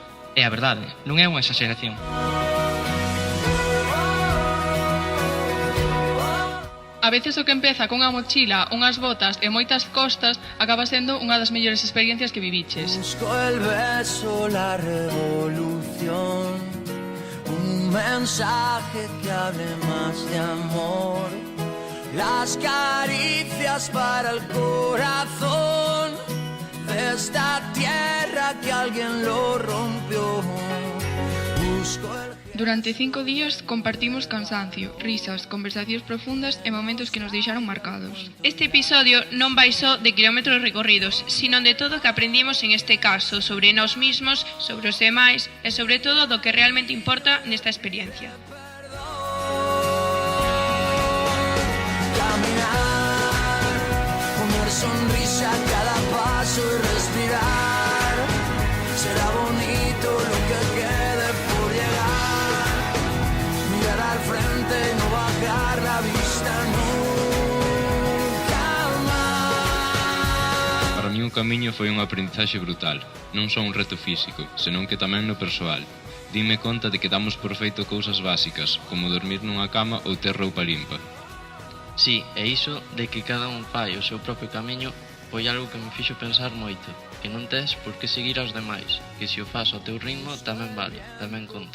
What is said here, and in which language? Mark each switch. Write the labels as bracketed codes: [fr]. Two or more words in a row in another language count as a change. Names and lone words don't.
[gl] É a verdade, non é unha exageración. [es] A veces [gl] o que empeza cunha mochila, unhas botas e moitas costas acaba sendo unha das mellores experiencias que viviches. [es] Busco el beso, la revolución, un mensaje que hable más de amor, las caricias para el corazón de esta tierra que alguien lo rompió. Busco el... [gl] Durante 5 días compartimos cansancio, risas, conversacións profundas e momentos que nos deixaron marcados. Este episodio non vai só de kilómetros recorridos, sino de todo o que aprendimos en este caso sobre nós mesmos, sobre os demais e sobre todo do que realmente importa nesta experiencia. [es] Caminar, poner sonrisa a cada paso y respirar. Será bonito lo que quede por llegar. Mirar al frente y no bajar la vista nunca más. [gl] Para mí o camiño foi unha aprendizaxe brutal. Non só un reto físico, senón que tamén no persoal. Dime conta de que damos por feito cousas básicas, como dormir nunha cama ou ter roupa limpa. Sí, e iso de que cada un fai o seu propio camiño foi algo que me fixo pensar moito, que non tes por que seguir aos demais, que se o fas ao teu ritmo tamén vale, tamén conta.